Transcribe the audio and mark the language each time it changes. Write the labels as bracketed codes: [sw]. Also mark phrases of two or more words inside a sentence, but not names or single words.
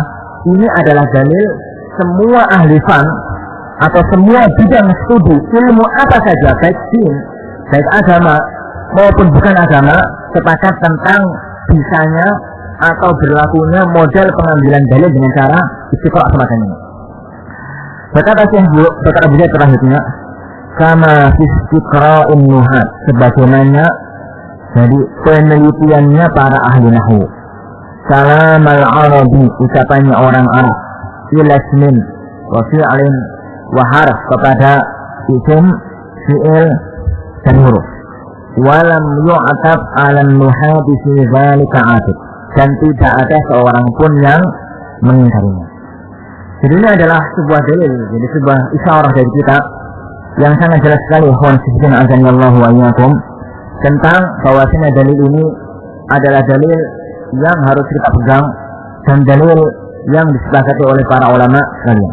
[id] Ini adalah dalil semua ahli fan atau semua bidang studi ilmu apa saja, baik din, baik agama maupun bukan agama, sepakat tentang bisanya atau berlakunya model pengambilan dalil dengan cara istiqra' semacam ini. Berkata Syekh Bakar Abu Zaid terakhirnya, [ar] kama istiqra'un nuhat, [id] sebagaimana jadi penelitiannya para ahli nahwu. [ar] Salam al-arabi, [id] ucapannya orang Arab, [ar] ilasmin wa fi'lin wa harf, [id] kepada isim, fi'il dan huruf. [ar] Walam yu'atab 'ala an-nuhati fi dzalika 'atib, [id] dan tidak ada seorang pun yang mengingkarinya. Jadi ini adalah sebuah dalil, jadi sebuah isyarah dari kita yang sangat jelas sekali, tentang bahwasanya dalil ini adalah dalil yang harus kita pegang dan dalil yang disepakati oleh para ulama sekalian.